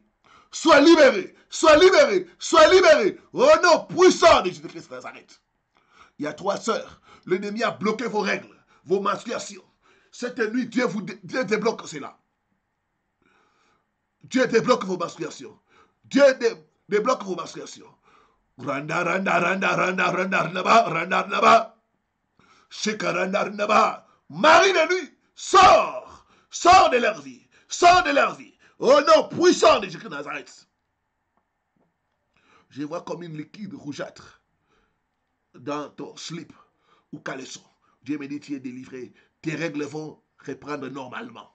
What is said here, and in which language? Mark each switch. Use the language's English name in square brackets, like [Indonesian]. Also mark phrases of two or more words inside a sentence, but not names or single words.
[French] Sois libéré. Sois libéré. Sois libéré. Au nom puissant de Jésus-Christ de Nazareth. Il y a 3 sœurs. L'ennemi a bloqué vos règles, vos menstruations. Cette nuit, Dieu débloque cela. Dieu débloque vos menstruations. Dieu débloque vos menstruations. Randa, randa, randa, randa, randa, randa, randa, randa. Sheka, randa, randa. Marie de nuit, sors. Sors de leur vie. Sors de leur vie. Au nom puissant de Jésus de Nazareth. Je vois comme une liquide rougeâtre dans ton slip ou caleçon. Dieu me dit, tu es délivré. Tes règles vont reprendre normalement.